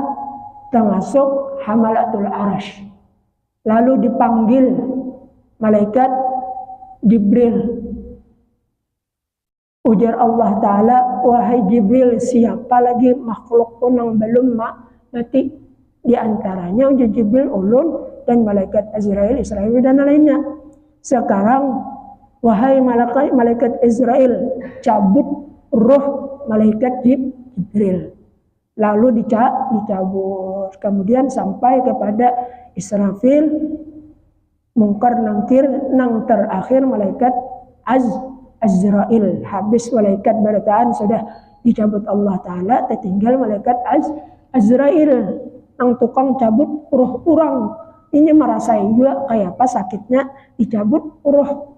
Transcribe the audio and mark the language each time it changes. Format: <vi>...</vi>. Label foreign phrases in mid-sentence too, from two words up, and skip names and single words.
<id>Termasuk</id> <ar>حملة العرش.</ar> <id>Lalu dipanggil malaikat Jibril. Ujar Allah Ta'ala, wahai Jibril, siapa lagi makhluk pun yang belum mati? Di antaranya ujar Jibril, ulun, dan malaikat Azrail, Israel, dan lainnya. Sekarang, wahai malaikat Israel, cabut roh malaikat Jibril. Lalu dicabut. Kemudian sampai kepada Israfil, Munkar Nangkir, nang terakhir malaikat Azrail. Habis malaikat berataan sudah dicabut Allah Ta'ala, tertinggal malaikat Azrail, nang tukang cabut roh orang. Ini merasai juga kayak apa sakitnya dicabut roh.</id>